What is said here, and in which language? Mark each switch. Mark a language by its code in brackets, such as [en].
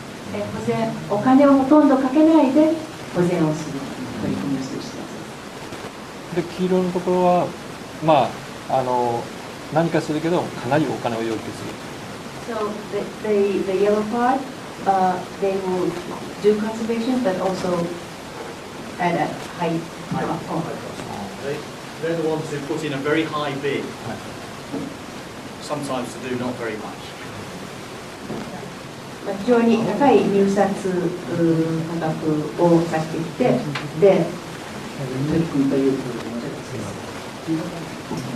[ja] 保全、お金をほとんどかけないで保全をする取り組みをする人たち。で、黄色のところは、まあ、何かするけど、かなりお金を要求する。 [en] So the yellow part, they will do conservation, but also at a high cost. They're the ones who put in a very high bid, sometimes to do not very much. [ja] 非常に高い入札価格を出してきて、で、取り組むという形です。